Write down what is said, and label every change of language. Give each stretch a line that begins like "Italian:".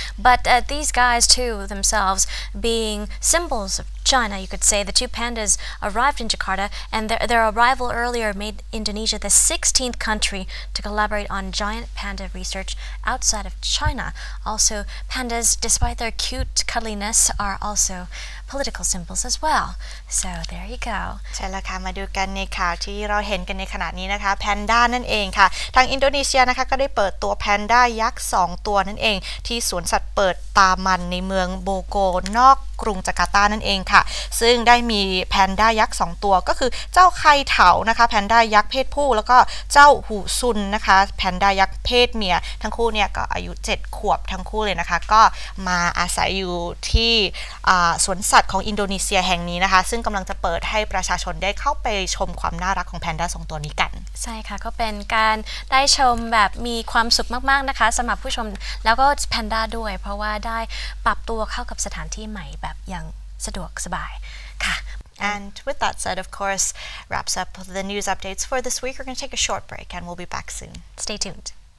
English: But these guys too, themselves, being symbols of China, you could say. The two pandas arrived in Jakarta, and their arrival earlier made Indonesia the 16th country to collaborate on giant panda research outside of China. Also, pandas, despite their cute cuddliness, are also political symbols as well. So there you go.
Thai: ใช่แล้วค่ะมาดูกันในข่าวที่เราเห็นกันในขณะนี้นะคะแพนด้านั่นเองค่ะทางอินโดนีเซียนะคะก็ได้เปิดตัวแพนด้ายักษ์2ตัวนั่นเองที่สวนสัตว์เปิดตามันในเมืองโบโกนอกกรุงจาการ์ตานั่นเองค่ะซึ่งได้มีแพนด้ายักษ์2ตัวก็คือเจ้าไคเถานะคะแพนด้ายักษ์เพศผู้แล้วก็เจ้าหูซุนนะคะแพนด้ายักษ์เพศเมียทั้งคู่เนี่ยก็อายุ7 ขวบทั้งคู่เลยนะคะก็ มาอาศัยอยู่ที่สวนสัตว์ของอินโดนีเซียแห่งนี้นะคะซึ่งกำลังจะเปิดให้ประชาชนได้เข้าไปชมความน่ารักของแพนด้า2ตัวนี้กัน ใช่ค่ะก็เป็นการได้ชมแบบมีความสุขมากๆนะคะสำหรับผู้ชมแล้วก็แพนด้าด้วยเพราะว่าได้ปรับตัวเข้ากับสถานที่ใหม่แบบอย่างสะดวกสบายค่ะ
English: And with that said, of course, wraps up the news updates for this week. We're going to take a short break and we'll be back soon. Stay tuned.